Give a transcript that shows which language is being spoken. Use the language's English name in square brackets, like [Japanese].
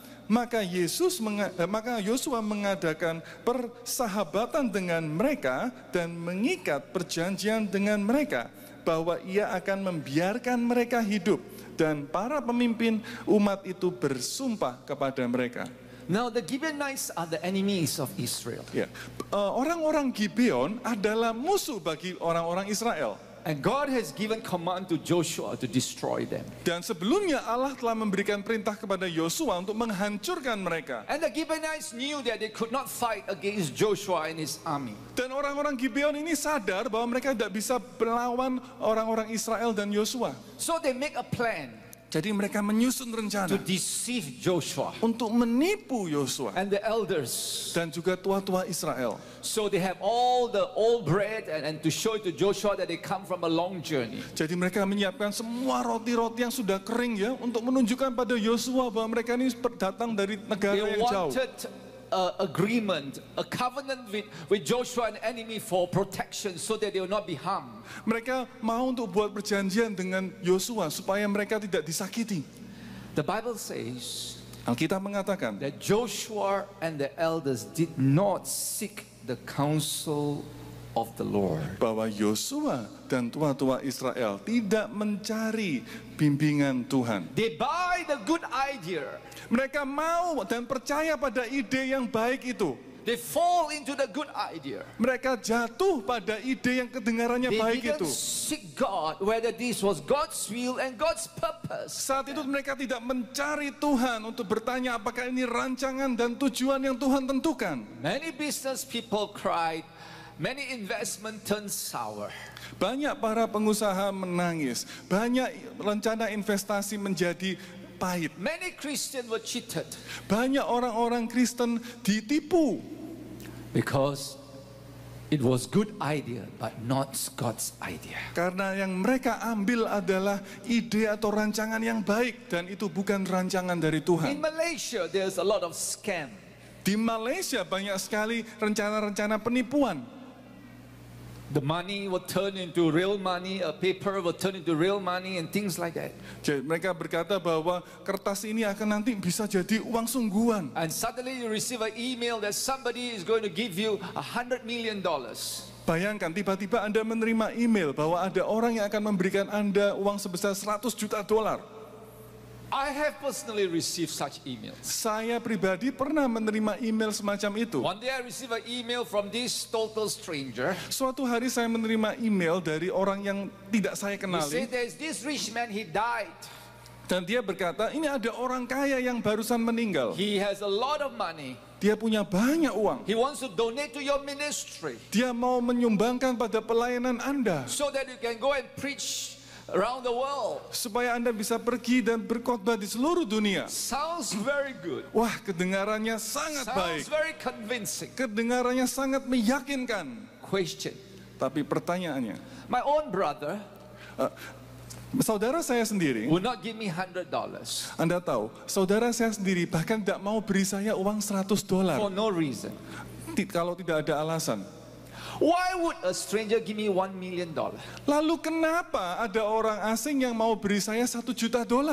[Indonesian] Maka Yosua mengadakan persahabatan dengan mereka dan mengikat perjanjian dengan mereka bahwa ia akan membiarkan mereka hidup, dan para pemimpin umat itu bersumpah kepada mereka. [English] Now the Gibeonites are the enemies of Israel. [Indonesian] Ya, orang-orang Gibeon adalah musuh bagi orang-orang Israel. [English] And God has given command to Joshua to destroy them. [Indonesian] Dan sebelumnya Allah telah memberikan perintah kepada Yosua untuk menghancurkan mereka. [English] And the Gibeonites knew that they could not fight against Joshua and his army. [Indonesian] Dan orang-orang Gibeon ini sadar bahwa mereka tidak bisa melawan orang-orang Israel dan Yosua. [English] So they make a plan [Indonesian] Jadi mereka menyusun [English] to [Indonesian] rencana [English] deceive Joshua [Indonesian] untuk menipu Yosua [English] and the elders. [Indonesian] dan juga tua-tua Israel. [English] So they have all the old bread and to show it to Joshua that they come from a long journey. [Indonesian] Jadi mereka menyiapkan semua roti-roti yang sudah kering ya untuk menunjukkan pada Yosua bahwa mereka ini datang dari negara [English] They [Indonesian] yang jauh. [English] wanted agreement, a covenant with Joshua and enemy for protection so that they will not be harmed. [Indonesian] Mereka mau untuk buat perjanjian dengan Yosua supaya mereka tidak disakiti. [English] The Bible says [Indonesian] Alkitab mengatakan [English] that Joshua and the elders did not seek the counsel of the Lord. [Indonesian] bahwa Yosua dan tua-tua Israel tidak mencari bimbingan Tuhan. [English] They buy the good idea. [Indonesian] Mereka mau dan percaya pada ide yang baik itu. [English] They fall into the good idea. [Indonesian] Mereka jatuh pada ide yang kedengarannya [English] They [Indonesian] baik [English] didn't seek God whether this was God's will and God's purpose. [Indonesian] Saat itu mereka tidak mencari Tuhan untuk bertanya apakah ini rancangan dan tujuan yang Tuhan tentukan. [English] Many business people cried, many investment turned sour. [Indonesian] Banyak para pengusaha menangis, banyak rencana investasi menjadi pahit. [English] Many Christians were cheated [Indonesian] Banyak orang-orang Kristen ditipu [English] because it was good idea but not God's idea. [Indonesian] karena yang mereka ambil adalah ide atau rancangan yang baik dan itu bukan rancangan dari Tuhan. [English] Malaysia there's a lot of scam. [Indonesian] Di Malaysia banyak sekali rencana-rencana penipuan. [English] The money will turn into real money, a paper will turn into real money and things like that. [Indonesian] Jadi mereka berkata bahwa kertas ini akan nanti bisa jadi uang sungguhan. [English] And suddenly you receive an email that somebody is going to give you $100 million. [Indonesian] Bayangkan tiba-tiba Anda menerima email bahwa ada orang yang akan memberikan Anda uang sebesar $100 juta. [English] I have personally received such emails. [Indonesian] Saya pribadi pernah menerima email semacam itu. [English] One day I received an email from this total stranger. [Indonesian] Suatu hari saya menerima email dari orang yang tidak saya [English] He said [Indonesian] kenali. [English] there's this rich man, he died. [Indonesian] Dan dia berkata, ini ada orang kaya yang barusan meninggal. [English] He has a lot of money. [Indonesian] Dia punya banyak uang. [English] He wants to donate to your ministry [Indonesian] Dia mau menyumbangkan pada pelayanan Anda. [English] so that you can go and preach around the world. [Indonesian] Supaya Anda bisa pergi dan berkhotbah di seluruh dunia. [English] Sounds very good. [Indonesian] Wah, kedengarannya sangat baik. [English] Sounds very convincing. [Indonesian] Kedengarannya sangat meyakinkan. [English] Question. [Indonesian] Tapi pertanyaannya, [English] My own brother [Indonesian] saudara saya sendiri, [English] would not give me $100 [Indonesian] Anda tahu, saudara saya sendiri bahkan tidak mau beri saya uang $100 [English] for no reason. [Indonesian] kalau tidak ada alasan. [English] Why would a stranger give me $1 million? [Indonesian] Lalu kenapa ada orang asing yang mau beri saya $1 juta?